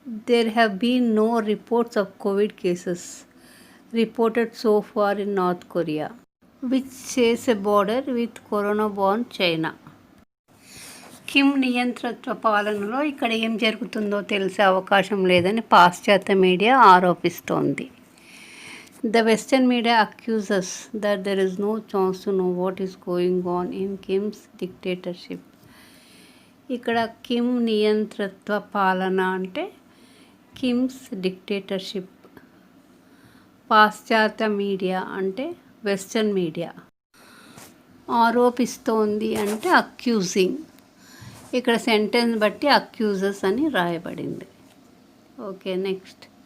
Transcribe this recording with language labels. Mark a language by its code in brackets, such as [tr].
[en] There have been no reports of covid cases reported so far in North Korea which shares a border with corona born China. [te] Kim నియంతృత్వ పాలనలో ఇక్కడ ఏం జరుగుతుందో తెలిసే అవకాశం లేదని పాశ్చాత్య media ఆరోపిస్తోంది. [en] The western media accuses that there is no chance to know what is going on in Kim's dictatorship. [te] ఇక్కడ కిమ్ నియంతృత్వ పాలన అంటే [en] Kim's dictatorship. [te] పాశ్చాత్య మీడియా అంటే వెస్టర్న్ మీడియా. ఆరోపిస్తోంది అంటే అక్యూజింగ్. ఇక్కడ సెంటెన్స్ బట్టి అక్యూజెస్ అని రాయబడింది. Okay, next.